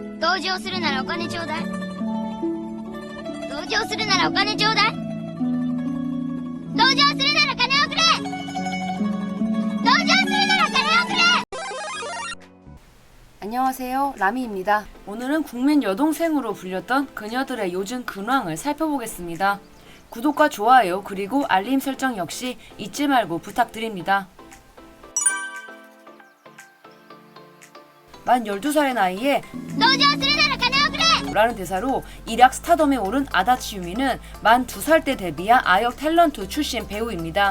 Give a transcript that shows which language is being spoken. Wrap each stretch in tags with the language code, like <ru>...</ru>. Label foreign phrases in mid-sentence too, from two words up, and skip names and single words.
<ja>同情するならお金ちょうだい。同情するならお金ちょうだい。同情するなら金をくれ。同情するなら金をくれ。</ja> <ko>안녕하세요, 라미입니다. 오늘은 국민 여동생으로 불렸던 그녀들의 요즘 근황을 살펴보겠습니다. 구독과 좋아요 그리고 알림 설정 역시 잊지 말고 부탁드립니다. 만 12살의 나이에 라는 대사로 일약 스타덤에 오른 아다치 유미는 만 2살 때 데뷔한 아역 탤런트 출신 배우입니다.</ko>